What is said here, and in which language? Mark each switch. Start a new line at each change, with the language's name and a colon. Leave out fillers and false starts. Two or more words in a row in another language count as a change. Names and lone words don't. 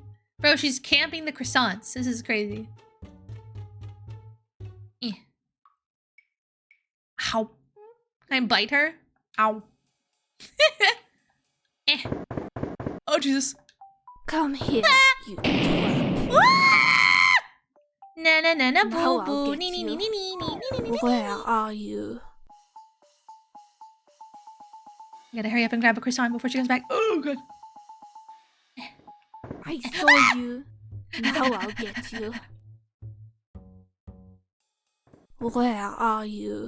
English: Bro, she's camping the croissants. This is crazy. Eh. Ow. Can I bite her? Ow. Eh. Oh, Jesus. Come here, you twerp. Na na na na Now boo boo. I'll Nee get nee nee you. nee nee nee nee nee nee. Where are you? I gotta hurry up and grab a croissant before she comes back. Oh, God. I saw you. Now I'll get you. Where are you?